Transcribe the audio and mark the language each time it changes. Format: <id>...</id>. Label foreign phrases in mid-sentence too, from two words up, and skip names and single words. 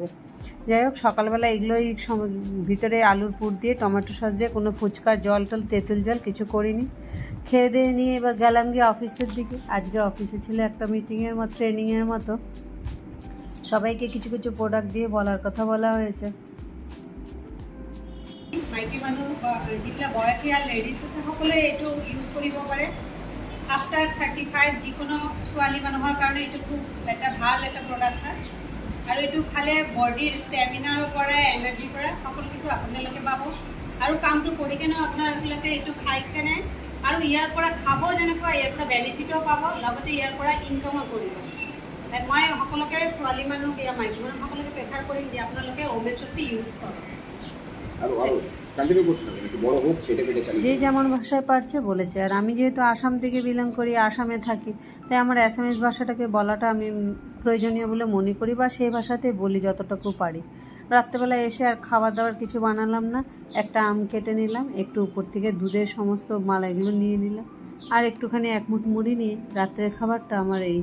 <bn>যাই হোক, সকালবেলা এগুলোই ভিতরে আলুর পুর দিয়ে টমেটো সস দিয়ে, কোনো ফুচকার জল টল তেঁতুল জল কিছু করিনি। খেয়ে দিয়ে নিয়ে এবার গেলাম গিয়ে অফিসের দিকে। আজকে অফিসে ছিল একটা মিটিংয়ের মতো, ট্রেনিংয়ের মতো, সবাইকে কিছু কিছু প্ৰডাক্ট দিয়ে বলার কথা বলা হয়েছে।</bn> <as>মাইকী মানুহ যিবিলাক বয়সীয়াল লেডিজ আছে সকলোৱে এইটো ইউজ কৰিব পাৰে। আফটাৰ 35 যিকোনো ছোৱালী মানুহৰ কাৰণে এইটো খুব এটা ভাল এটা প্ৰডাক্ট হয়, আৰু এইটো খালে বডিৰ ষ্টেমিনাৰ পৰা এনাৰ্জিৰ পৰা সকলো কিছু আপোনালোকে পাব। আৰু কামটো কৰি কেনেও আপোনালোকে এইটো খাই কেনে আৰু ইয়াৰ পৰা খাব, যেনেকুৱা ইয়াৰ পৰা বেনিফিটো পাব, লগতে ইয়াৰ পৰা ইনকামো কৰিব। মই সকলোকে ছোৱালী মানুহ या মাইকী মানুহ সকলোকে প্ৰেফাৰ কৰিম যে আপোনালোকে ওমেট্ৰটি ইউজ কৰক।</as> <bn>যে যেমন ভাষায় পারছে বলেছে। আর আমি যেহেতু আসাম থেকে বিলং করি, আসামে থাকি, তাই আমার অ্যাসামিজ ভাষাটাকে বলাটা আমি প্রয়োজনীয় বলে মনে করি, বা সেই ভাষাতেই বলি যতটুকু পারি। রাত্রেবেলা এসে আর খাবার দাবার কিছু বানালাম না, একটা আম কেটে নিলাম, একটু উপর থেকে দুধের সমস্ত মালাইগুলো নিয়ে নিলাম, আর একটুখানি এক মুঠ মুড়ি নিয়ে রাত্রের খাবারটা আমার এই।</bn>